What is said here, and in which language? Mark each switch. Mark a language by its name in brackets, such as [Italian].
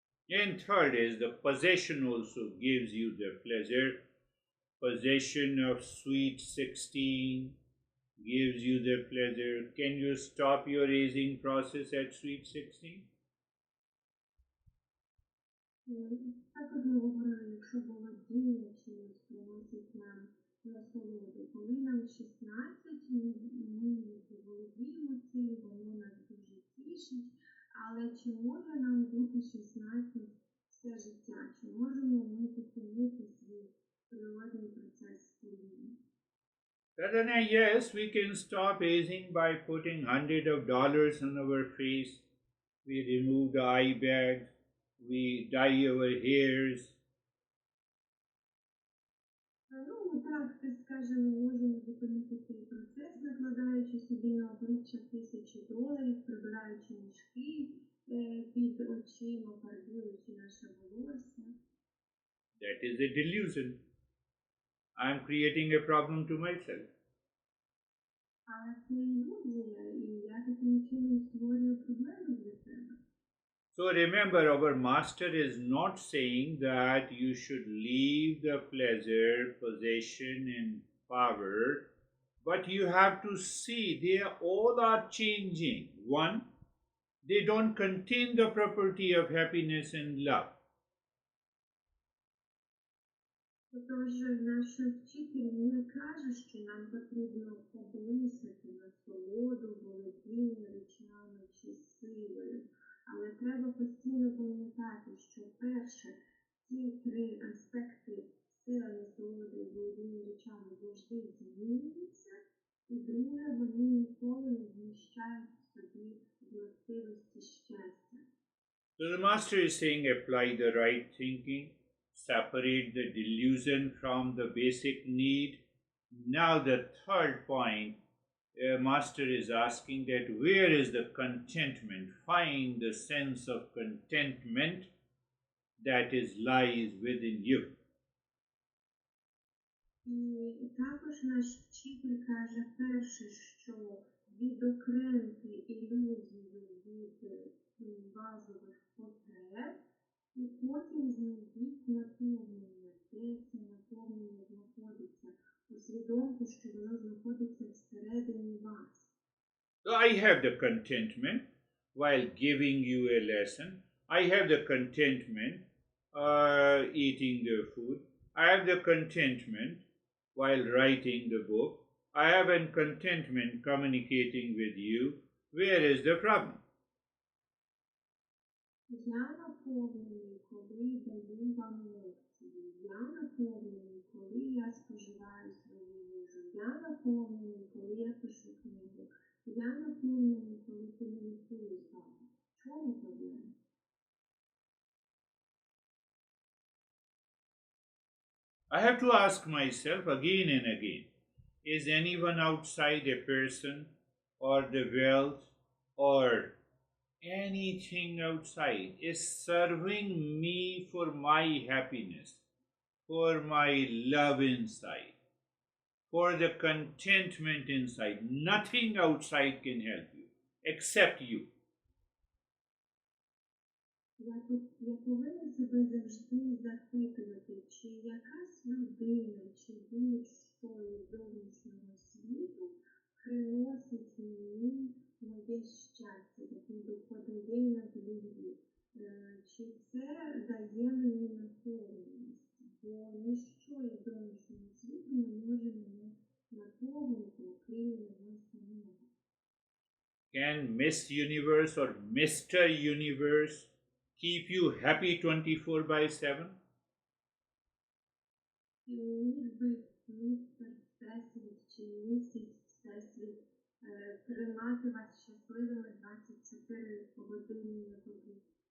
[English] And third is the possession also gives you the pleasure. Possession of sweet 16 gives you the pleasure. Can you stop your aging process at sweet 16? [Ukrainian] Також ми говорили, якщо володіння чимось приносить нам насолоду. Коли нам 16, ми володіємо цим, воно нас дуже тішить, але чи може нам бути 16 все життя? Чи можемо ми зупинити свій природний процес старіння? [English] Yes, we can stop aging by putting $100 on our face. We remove the eye bags. We dye our hairs. [Ukrainian] Ну, так скажемо, можемо зупинити цей процес, накладаючи собі на обличчя $1000, прибираючи мішки під очима, фарбуючи наше волосся. [English] That is a delusion. I am creating a problem to myself. [Ukrainian] Але це ілюзія, і я таким чином створюю проблеми для себе. [English] So remember, our master is not saying that you should leave the pleasure, possession, and power, but you have to see they all are changing. One, they don't contain the property of happiness and love. [Ukrainian] Тож наш вчитель не каже, що нам потрібно облишити насолоду, володіння речами чи силою. Але треба постійно пам'ятати, що перше, ці три аспекти сила, насолоди і володіння речами завжди змінюються, і друге, вони ніколи не вміщають в собі властивості щастя. [English] So the master is saying apply the right thinking, separate the delusion from the basic need. Now the third point, master is asking that where is the contentment? Find the sense of contentment that is lies within you. [Ukrainian] І також наш вчитель каже перше, що відокремити ілюзію від базових потреб, і потім знайдіть наповнення, де це наповнення знаходиться. Усвідомте, що воно знаходиться всередині вас. [English] So I have the contentment while giving you a lesson. I have the contentment eating the food. I have the contentment while writing the book. I have a contentment communicating with you. Where is the problem? [Ukrainian] Я наповнений, коли даю вам лекції. Я наповнений, коли я споживаю свою їжу. Я наповнений, коли я пишу книгу. Я наповнений, коли комунікую з вами. В чому проблема? [English] I have to ask myself again and again, is anyone outside a person or the wealth or anything outside is serving me for my happiness, for my love inside, for the contentment inside? Nothing outside can help you except you. [Ukrainian] Я повинна себе завжди запитувати, чи якась людина, чи будь-що із зовнішнього світу приносить мені моє щастя, тобто подає надії, чи це дає мені наповненість, бо ніщо із зовнішнього світу не може мене наповнити, окрім мене самого. [English] Can Miss Universe or Mr. Universe keep you happy 24/7? [Ukrainian] Міг би містер Всесвіт чи місіс Всесвіт тримати вас щасливими 24 години на добу?